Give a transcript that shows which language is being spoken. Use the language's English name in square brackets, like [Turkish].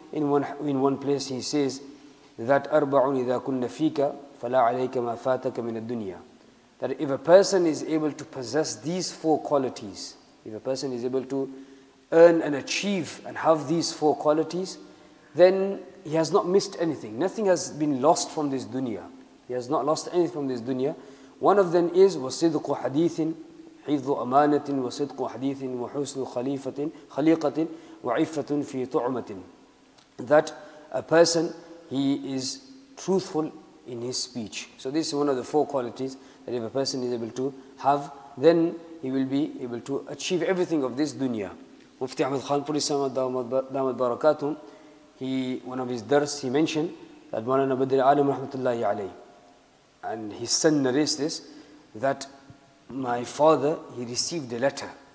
[English] In one place he says that [Arabic] أَرْبَعٌ إِذَا كُنَّ فِيكَ فَلَا عَلَيْكَ مَا فَاتَكَ مِنَ الدُّنْيَا, [English] that if a person is able to possess these four qualities, if a person is able to earn and achieve and have these four qualities, then he has not missed anything. Nothing has been lost from this dunya. He has not lost anything from this dunya. One of them is [Arabic] وَصِدْقُ حَدِيثٍ حفظ أمانة وصدق حديث وحسن خليقة وعفة في طعمة. [English] That a person, he is truthful in his speech. So this is one of the 4 qualities that if a person is able to have, then he will be able to achieve everything of this dunya. Mufti Ahmad Khan Puri Samad Damat Barakatum, one of his dars, he mentioned that Maulana Badr Alam Rahmatullahi Alayhi, and his son narrates this, that my father, he received a letter.